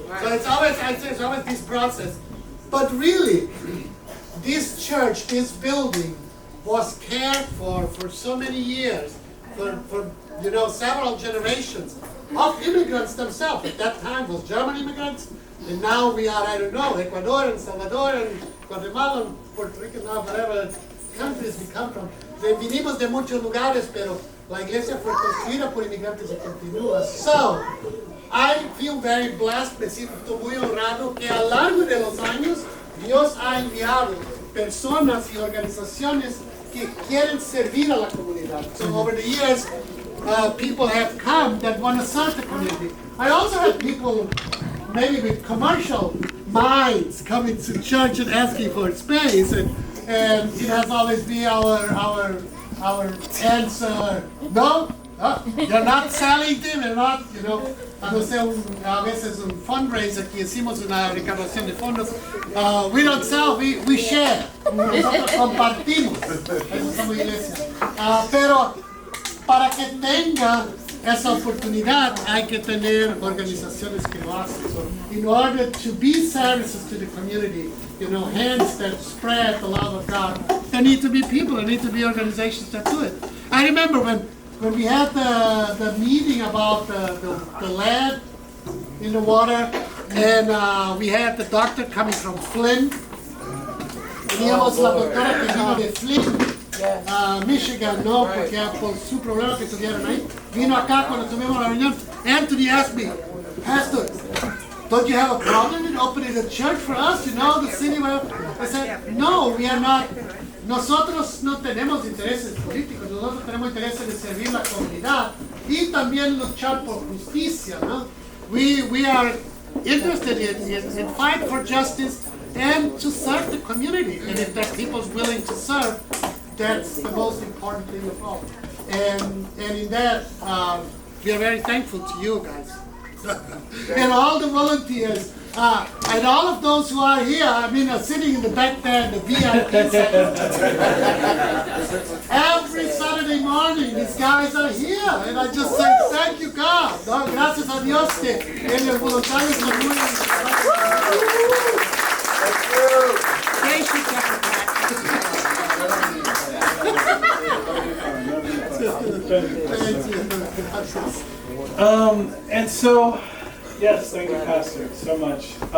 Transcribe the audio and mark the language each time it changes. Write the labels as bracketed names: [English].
[English] So it's always this process. But really, this church, this building, was cared for so many years, for several generations of immigrants themselves. At that time was German immigrants, and now we are, Ecuador and Salvador and Guatemala and Puerto Rico, whatever countries we come from. [Spanish] Vinimos de muchos lugares, pero la iglesia fue construida por inmigrantes y continúa. [English] So, I feel very blessed, [Spanish] me siento muy honrado que a lo largo de los años Dios ha enviado personas y organizaciones que quieren servir a la comunidad. [English] So over the years, people have come that want to serve the community. I also have people, maybe with commercial minds, coming to church and asking for space, and it has always been our answer, no, you're not selling them, you're not, [Spanish] cuando sea a veces un fundraiser que hicimos una recaudación de fondos, [English] we don't sell, we share, [Spanish] nosotros compartimos, eso somos iglesia. Pero para que tenga esa oportunidad hay que tener organizaciones que lo hacen. [English] So in order to be services to the community, hands that spread the love of God, there need to be people, there need to be organizations that do it. I remember when we had the meeting about the lead in the water, and we had the doctor coming from Flint. [Spanish] Teníamos la doctora que vino de Flint, Michigan, ¿no? Porque por su problema que tuvieron ahí. Vino acá cuando tuvimos la reunión. [English] Anthony asked me, Pastor, don't you have a problem in opening a church for us? The city where... I said, no, we are not. [Spanish] Nosotros no tenemos intereses políticos, nosotros tenemos intereses de servir la comunidad y también luchar por justicia, ¿no? [English] We are interested in fight for justice and to serve the community. And if there are people willing to serve, That's the most important thing of all. And in that, we are very thankful to you guys. And all the volunteers, and all of those who are here, are sitting in the back there in the VIP section. Every Saturday morning, these guys are here. And I just say, thank you, God. [Spanish] No, gracias a Dios que en el voluntario son muy [English] And so, yes, thank you, Pastor, so much.